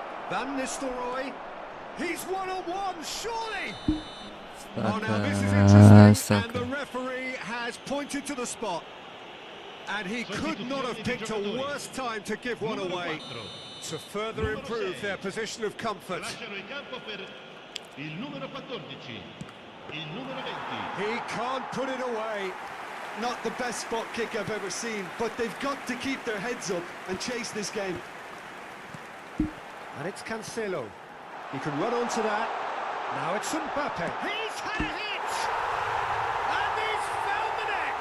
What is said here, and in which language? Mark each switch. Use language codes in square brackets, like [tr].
[en] Van Nistelrooy. He's one-on-one, surely! Oh, now this is interesting, and the referee has pointed to the spot. And he could not have picked a worse time to give one away, to further improve their position of comfort. [it] Lasciano il campo per il numero 14. Il numero 20. [en] He can't put it away. Not the best spot kick I've ever seen, but they've got to keep their heads up and chase this game. And it's Cancelo. He can run onto that. Now it's Mbappe. He's had a hit! And he's found the